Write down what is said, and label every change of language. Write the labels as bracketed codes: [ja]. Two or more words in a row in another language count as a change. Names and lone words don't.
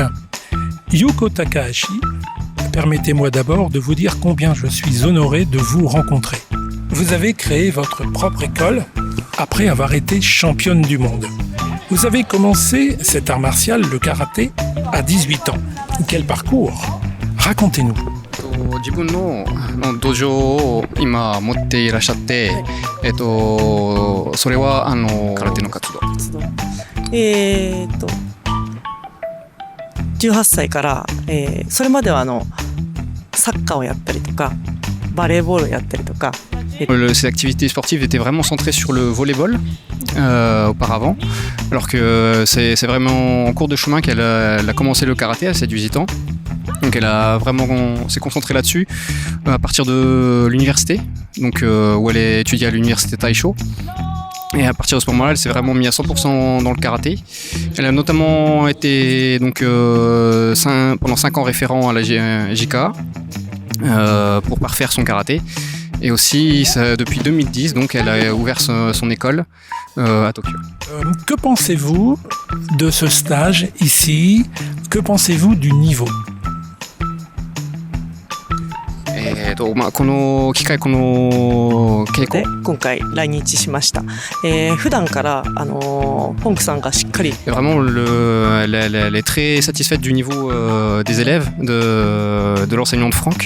[fr] Yuko Takahashi, permettez-moi d'abord de vous dire combien je suis honoré de vous rencontrer. Vous avez créé votre propre école après avoir été championne du monde. Vous avez commencé cet art martial, le karaté, à 18 ans. Quel parcours? Racontez-nous. [ja] 自分の土壌を今持っていらっしゃって、それは空手の活動。 18歳から、それまではサッカーをやったりとかバレーボールをやったりとか。 [fr] Ces activités sportives étaient vraiment centrées sur le volleyball auparavant, alors que c'est vraiment en cours de chemin qu'elle a commencé le karaté à 7-18 ans. Donc s'est concentrée là-dessus à partir de l'université, donc où elle a étudié à l'université Taisho. Et à partir de ce moment-là, elle s'est vraiment mise à 100% dans le karaté. Elle a notamment été donc, pendant 5 ans référent à la JKA pour parfaire son karaté. Et aussi, depuis 2010, donc, elle a ouvert son école à Tokyo. Que pensez-vous de ce stage ici? Que pensez-vous du niveau? [ja] この機会、この稽古で今回来日しました。普段からフォンクさんがしっかり。 [fr] Vraiment, elle est très satisfaite du niveau des élèves, de l'enseignement de Franck.